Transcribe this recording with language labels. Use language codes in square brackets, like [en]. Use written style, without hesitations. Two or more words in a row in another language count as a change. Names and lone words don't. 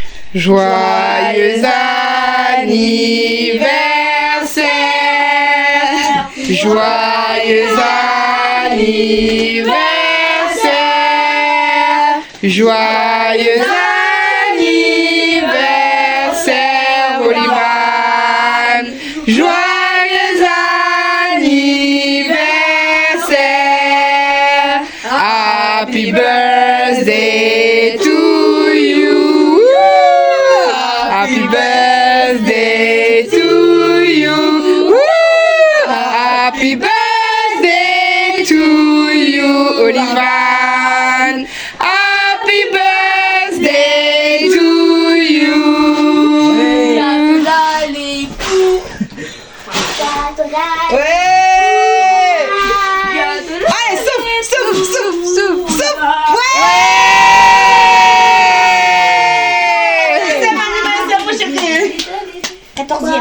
[fr] Joyeux anniversaire, joyeux anniversaire, joyeux anniversaire, Olivan, joyeux anniversaire, [en] happy birthday to you. Happy birthday to you. Woo! Happy birthday to you, Olivan. Happy birthday to you. [fr] Ouais! Allez, souffle, souffle, souffle, souffle, souffle. Ouais! 14e.